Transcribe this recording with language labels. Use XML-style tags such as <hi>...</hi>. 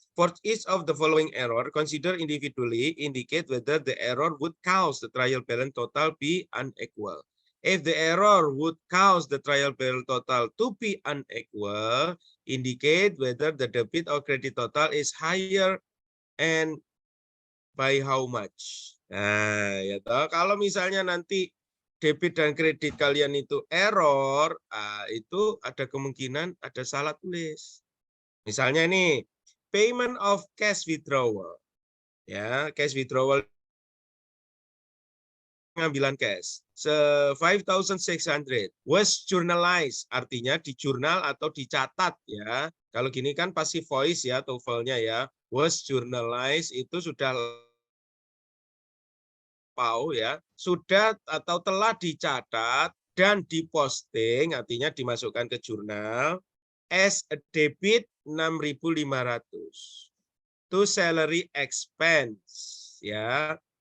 <en>For each of the following error, consider individually indicate whether the error would cause the trial balance total be unequal. If the error would cause the trial balance total to be unequal, indicate whether the debit or credit total is higher and by how much.</en> <id>Nah, ya toh, kalau misalnya nanti debit dan kredit kalian itu error, itu ada kemungkinan ada salah tulis. Misalnya ini</id> <en>payment of cash withdrawal.</en> <id>Ya, cash withdrawal pengambilan cash. 5.600</id> <en>was journalized,</en> <id>artinya di jurnal atau dicatat ya. Kalau gini kan passive voice ya, TOEFL-nya ya.</id> <en>Was journalized</en> <id>itu sudah ya, sudah atau telah dicatat dan diposting, artinya dimasukkan ke jurnal</id> <en>as a debit 6.500 to salary expense</en> <id>ya.</id>